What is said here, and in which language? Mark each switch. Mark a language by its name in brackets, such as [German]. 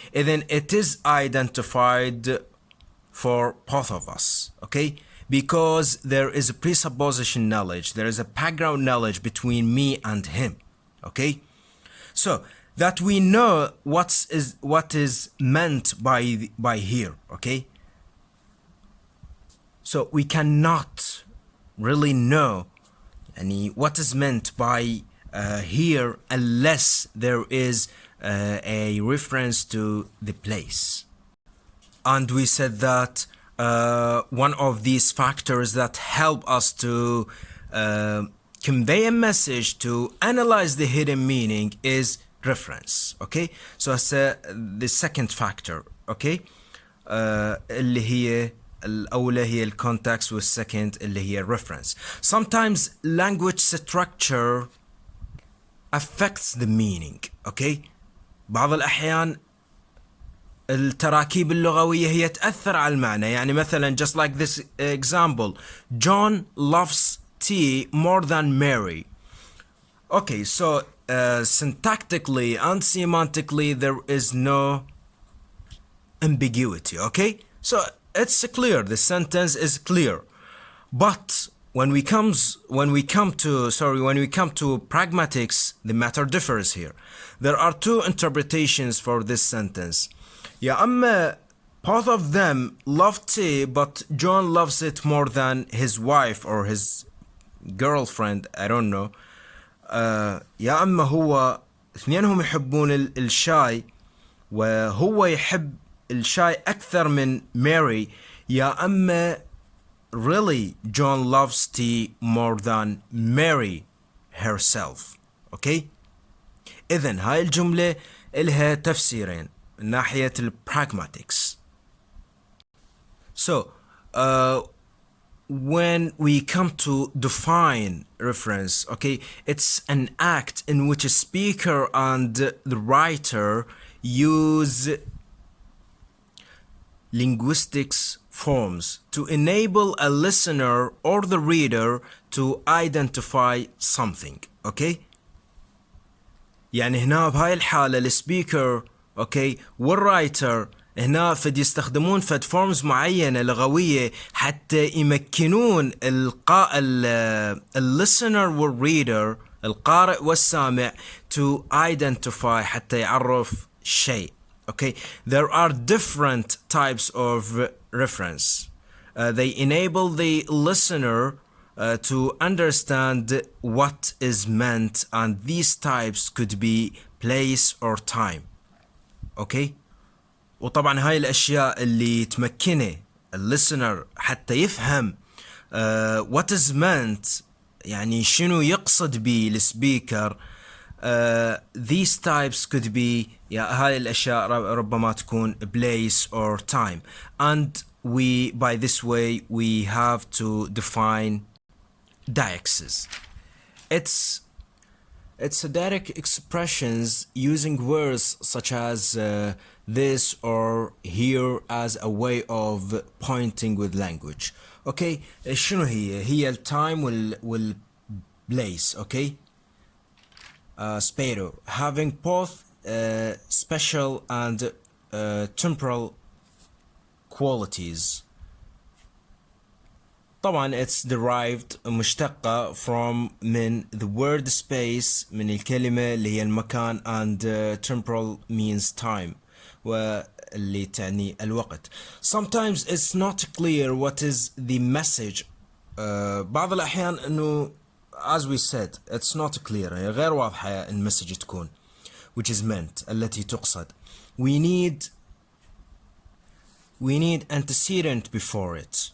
[Arabic] اذن [English] it is identified for both of us. Okay, because there is a presupposition knowledge, there is a background knowledge between me and him. Okay, so that we know what is meant by here. Okay, so we cannot really know what is meant by here unless there is a reference to the place. And we said that one of these factors that help us to convey a message to analyze the hidden meaning is reference. Okay, so it's the second factor. [Arabic] Okay, اللي هي الأولى هي الcontext والsecond اللي هي reference. [English] Sometimes language structure affects the meaning. [Arabic] Okay, بعض الأحيان التراكيب اللغوية هي تأثر على المعنى. يعني مثلا [English] just like this example, John loves tea more than Mary. Okay, so syntactically and semantically there is no ambiguity. Okay, so it's clear, the sentence is clear. But when we come to pragmatics, the matter differs here. There are two interpretations for this sentence. [Arabic] يا أما [English] both of them love tea but John loves it more than his wife or his girlfriend, I don't know. [Arabic] يا أما هو اثنينهم يحبون الشاي وهو يحب الشاي أكثر من ماري. يا أما [English] really John loves tea more than Mary herself. [Arabic] Okay, إذن هاي الجملة إلها تفسيرين من ناحية pragmatics. [English] So when we come to define reference, okay, it's an act in which a speaker and the writer use linguistics forms to enable a listener or the reader to identify something. [Arabic] Okay, يعني هنا بهاي الحالة السبيكر اوكي والرايتر هنا فد يستخدمون فد فورمز معينة لغوية حتى يمكنون الليسنر والريدر القارئ والسامع [English] to identify [Arabic] حتى يعرف شيء. [English] Okay, there are different types of reference. They enable the listener to understand what is meant, and these types could be place or time. [Arabic] Okay, وطبعا هاي الأشياء اللي تمكنه listener حتى يفهم [English] what is meant [Arabic] يعني شنو يقصد به السبيكر. [English] These types could be [Arabic] هاي الأشياء ربما تكون [English] place or time, and by this way we have to define deixes. It's a direct expressions using words such as this or here as a way of pointing with language. [Arabic] Okay, شنو هي التايم والplace. [English] Okay, spero having both special and temporal qualities. [Arabic] طبعا [English] it's derived [Arabic] مشتقة from من [English] the word space [Arabic] من الكلمة اللي هي المكان, [English] and temporal means time [Arabic] واللي تعني الوقت. [English] Sometimes it's not clear what is the message. [Arabic] بعض الأحيان إنه [English] as we said it's not clear, [Arabic] غير واضحة المسج تكون [English] which is meant [Arabic] التي تقصد. [English] We need antecedent before it.